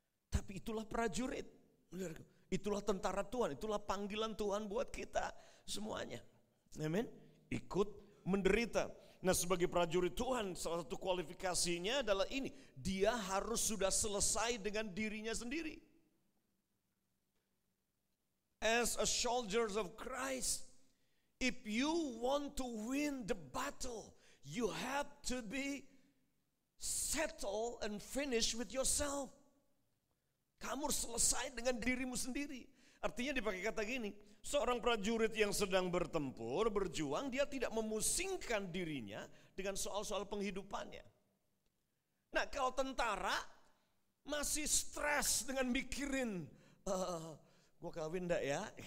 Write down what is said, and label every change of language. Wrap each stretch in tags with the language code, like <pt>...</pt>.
<id>Tapi itulah prajurit, itulah tentara Tuhan, itulah panggilan Tuhan buat kita semuanya. Amin. Ikut menderita. Nah, sebagai prajurit Tuhan, salah satu kualifikasinya adalah ini, dia harus sudah selesai dengan dirinya sendiri.</id> <en>As a soldiers of Christ, if you want to win the battle, you have to be settled and finished with yourself.</en> <id>Kamu harus selesai dengan dirimu sendiri. Artinya dipakai kata gini, seorang prajurit yang sedang bertempur, berjuang, dia tidak memusingkan dirinya dengan soal-soal penghidupannya. Nah, kalau tentara masih stres dengan mikirin, gue kawin enggak ya?</id>